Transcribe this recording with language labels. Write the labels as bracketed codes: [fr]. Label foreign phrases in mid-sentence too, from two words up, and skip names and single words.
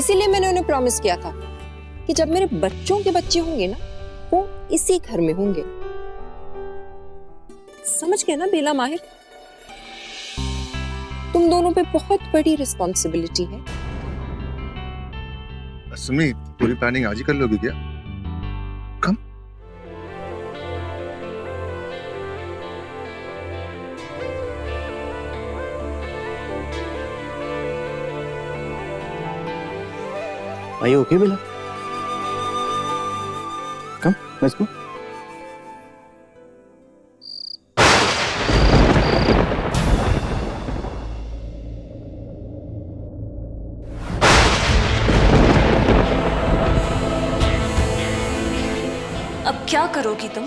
[hi] इसीलिए मैंने उन्हें प्रॉमिस किया था कि जब मेरे बच्चों के बच्चे होंगे ना, वो इसी घर में होंगे। समझ गए ना बेला माहिर? तुम दोनों पे बहुत बड़ी रिस्पॉन्सिबिलिटी है। सुमी, पूरी प्लानिंग आज ही कर लोगी क्या? कम। [en] Are you okay, Bella? Come, let's go. [hi] अब क्या करोगी तुम?